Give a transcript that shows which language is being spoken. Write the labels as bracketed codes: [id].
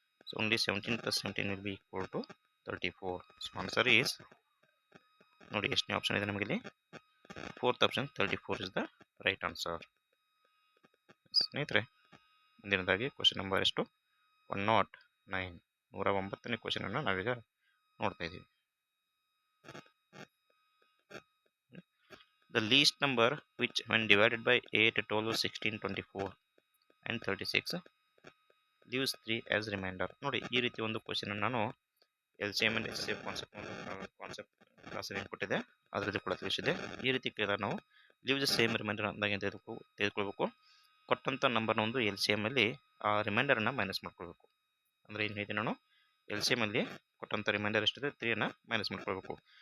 [en] So only 17 plus 17 will be equal to 34. So answer is [kn] ನೋಡಿ ಎಷ್ಟನೇ option ಇದೆ ನಮಗೆ ಇಲ್ಲಿ [en] 4th option 34 is the right answer [kn] ಸ್ನೇಹಿತರೆ. ಮುಂದಿನದಾಗಿ ಕ್ವಶನ್ ನಂಬರ್ ಎಷ್ಟು 109 109ನೇ ಕ್ವಶನನ್ನು ನಾವೀಗ ನೋಡ್ತಾ ಇದ್ದೀವಿ. [en] The least number which when divided by 8, 12, 16, 24 and 36 leaves 3 as remainder. [kn] ನೋಡಿ ಈ ರೀತಿ ಒಂದು ಕ್ವಶನ್ ನಾನು LCM and HCF ಕಾನ್ಸೆಪ್ಟ್ ಕ್ಲಾಸಲ್ಲಿ ಕೊಟ್ಟಿದೆ, ಅದರಲ್ಲಿ ಕೂಡ ತಿಳಿಸಿದೆ. ಈ ರೀತಿ ಕೇಳಿದಾಗ ನಾವು [en] leaves same reminder [kn] ಅಂದಾಗ ತೆಗೆದುಕೊಳ್ಬೇಕು. ಕೊಟ್ಟಂಥ ನಂಬರ್ನ ಒಂದು LCM ಅಲ್ಲಿ ಆ ರಿಮೈಂಡರನ್ನು ಮೈನಸ್ ಮಾಡ್ಕೊಳ್ಬೇಕು. ಅಂದರೆ ಏನು ಹೇಳ್ತೀನಿ ನಾನು LCM ಅಲ್ಲಿ ಕೊಟ್ಟಂಥ ರಿಮೈಂಡರ್ ಎಷ್ಟಿದೆ 3ನ ಮೈನಸ್ ಮಾಡ್ಕೊಳ್ಬೇಕು.